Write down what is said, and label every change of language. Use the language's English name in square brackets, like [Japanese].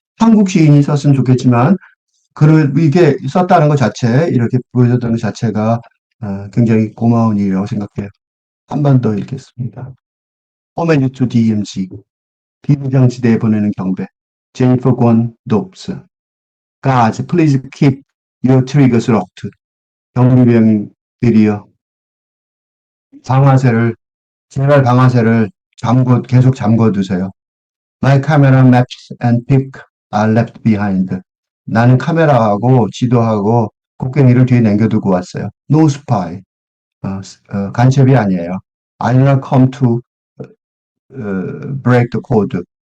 [Korean] 한국 시인이 썼으면 좋겠지만 이게 썼다는 것 자체, 이렇게 보여줬다는 것 자체가 굉장히 고마운 일이라고 생각해요. 한 번 더 읽겠습니다. [English] Homage to DMZ. [Korean] 비무장지대에 보내는 경배. 제니퍼 권 돕스. [English] Guards, please keep your triggers locked. [Korean] 경비병들이여, 제발 방아쇠를 계속 잠궈두세요. [English] My camera maps and pick are left behind. [Korean] 나는 카메라하고 지도하고 곡괭이를 뒤에 남겨두고 왔어요. [English] No spy. [Korean] 간첩이 아니에요. [English] I did not come to break the code.